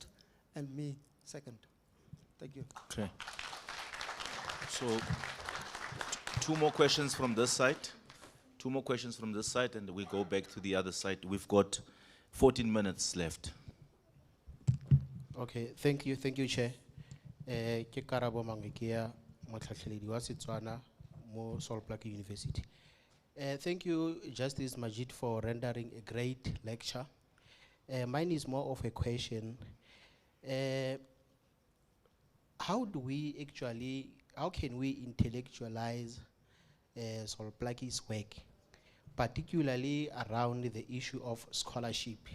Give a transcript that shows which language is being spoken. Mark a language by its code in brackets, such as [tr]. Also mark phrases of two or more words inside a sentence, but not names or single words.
[en] People first and me second. Thank you. Okay. So, two more questions from this side. Two more questions from this side, and we go back to the other side. We've got 14 minutes left. Okay, thank you, Chair. [tn] Ke Karabo Mangekia, motlhatlheledi wa Setswana mo Sol Plaatje University. [en] Thank you, Justice Majiedt, for rendering a great lecture. Mine is more of a question. How can we intellectualize Sol Plaatje's work, particularly around the issue of scholarship?